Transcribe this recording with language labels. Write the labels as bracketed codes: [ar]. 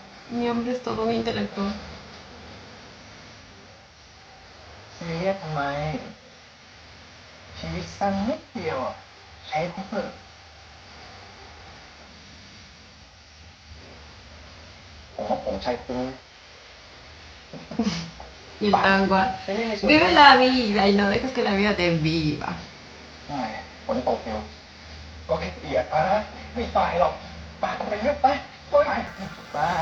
[es] Mi hombre es todo un intelectual. [th] ซีเรียสทำไม ชีวิตสั้นนิดเดียวอะใช้ให้เถอะผมว่าผมใช้คุ้ม [es] Y el tango. Vive la vida y no dejes que la vida te viva. [th] ไม่ฝนตกอยู่ก็แค่เปียกนะไม่ตายหรอกปากไปเรื่อยไปไปไป